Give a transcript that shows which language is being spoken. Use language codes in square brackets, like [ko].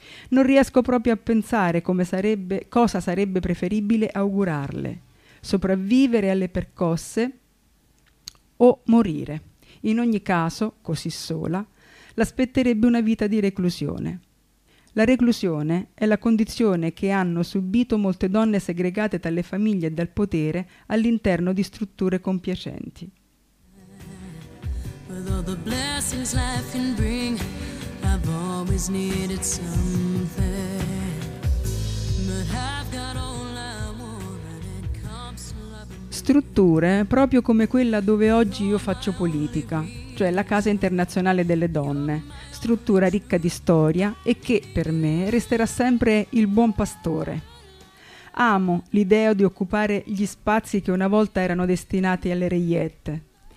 [it] Non riesco proprio a pensare cosa sarebbe preferibile augurarle, sopravvivere alle percosse o morire. In ogni caso, così sola, l'aspetterebbe una vita di reclusione. La reclusione è la condizione che hanno subito molte donne segregate dalle famiglie e dal potere all'interno di strutture compiacenti. [en] With all the blessings life can bring, I've always needed something. But I've got all I want and it comes to love. [it] Strutture proprio come quella dove oggi io faccio politica, cioè la Casa Internazionale delle Donne, struttura ricca di storia e che, per me, resterà sempre il buon pastore. Amo l'idea di occupare gli spazi che una volta erano destinati alle reiette.